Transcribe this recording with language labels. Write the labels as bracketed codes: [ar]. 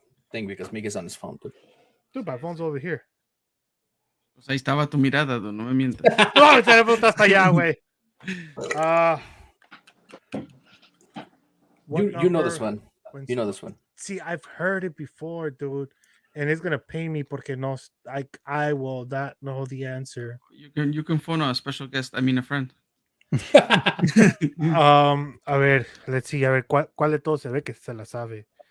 [en] Thing because Miguel's on his phone. Dude. Dude, my phone's over here. [es] Pues ahí estaba tu mirada, dude, no me mientas. No, el teléfono está hasta allá, güey. [en] You know this one. when You know this one. See, I've heard it before, dude, and it's gonna pain me [es] porque no, [en] I will not know the answer. You can phone a special guest. I mean, a friend. [es] A ver, [en] let's see, [es] a ver, ¿cuál de todos se ve que se la sabe?